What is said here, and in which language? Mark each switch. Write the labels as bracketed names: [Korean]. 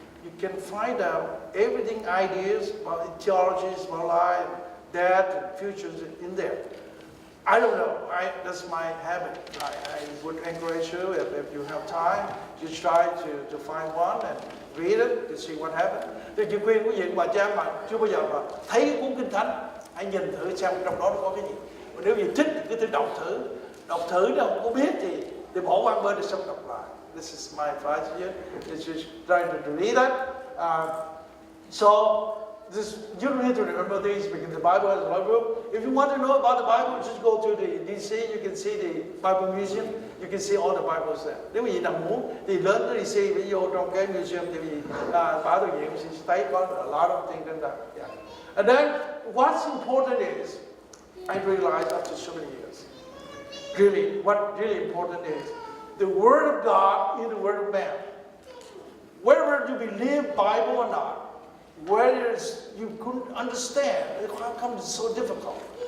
[English] You can find out everything, ideas about theologies, about life, death, and futures in there. I don't know. That's my habit. I would encourage you, if you have time, just try to find one and read it to see what happens. [Vietnamese] Thì chị khuyên quý vị bà cha mà chưa bao giờ mà thấy cuốn Kinh Thánh, hãy nhìn thử xem trong đó nó có cái gì. Và nếu như thích thì cứ thử đọc thử nếu không có biết thì bỏ qua bên để xong đọc lại. [English] This is my advice to you. Just try to read that. You don't need to remember these because the Bible has a lot of books. If you want to know about the Bible, just go to the DC. You can see the Bible Museum. You can see all the Bibles there. [Vietnamese] Nếu quý vị nào muốn thì đến cái DC, ví dụ trong cái museum thì quý vị bảo tàng viện thấy có [English] a lot of things in there. Yeah. And then what's important is, I realized after so many years, really, what really important is the Word of God is the Word of man. Whether you believe Bible or not, whether you couldn't understand, how come it's so difficult?